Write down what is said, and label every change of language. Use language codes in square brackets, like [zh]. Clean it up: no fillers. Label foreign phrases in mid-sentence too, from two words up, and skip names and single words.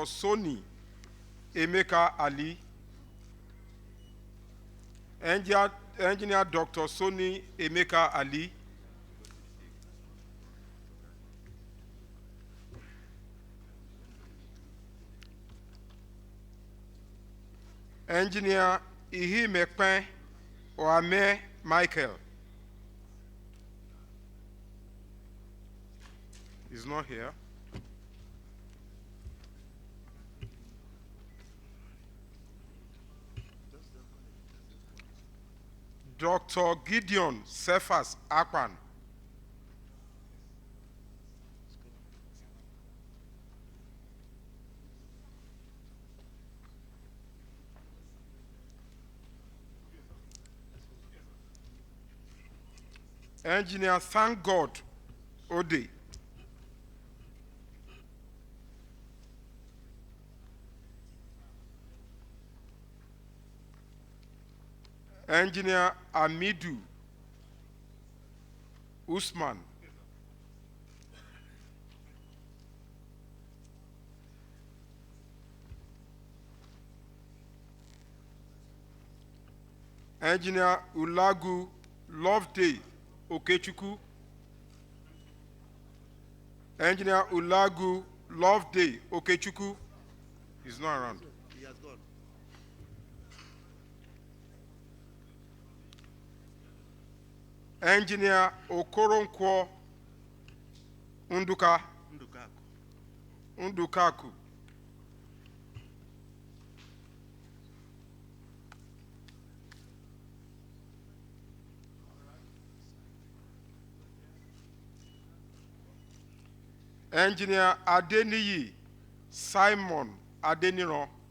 [en] Soni Emeka Ali. Engineer Dr. Soni Emeka Ali. Engineer Ihimekpe Oame Michael. He's not here. Dr. Gideon Cephas Akpan. Engineer Thank God Ode. Engineer Amidu Usman. Engineer Ulagu Loveday Okechukwu. Engineer Ulagu Loveday Okechukwu is not around. He has gone. Engineer Okoronkwo Ndukaku. Engineer Adeniyi Simon Adeniran.